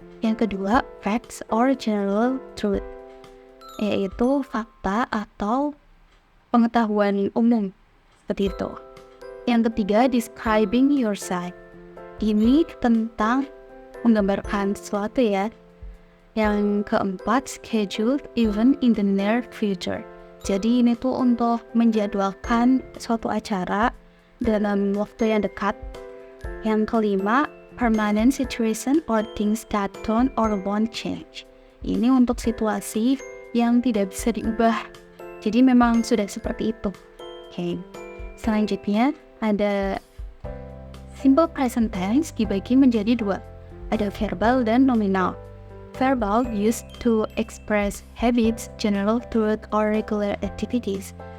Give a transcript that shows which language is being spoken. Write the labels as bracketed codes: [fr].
[id] Yang kedua, [en] facts or general truth, [id] yaitu fakta atau pengetahuan umum. Seperti itu. Yang ketiga, [en] describing yourself. [id] Ini tentang menggambarkan sesuatu ya. Yang keempat, [en] scheduled event in the near future. [id] Jadi ini tuh untuk menjadwalkan suatu acara dalam waktu yang dekat. Yang kelima, [en] permanent situation or things that don't or won't change. [id] Ini untuk situasi yang tidak bisa diubah. Jadi memang sudah seperti itu. Oke. Selanjutnya ada simple present tense dibagi menjadi dua. Ada verbal dan nominal. [en] Verbal used to express habits, general truth, or regular activities.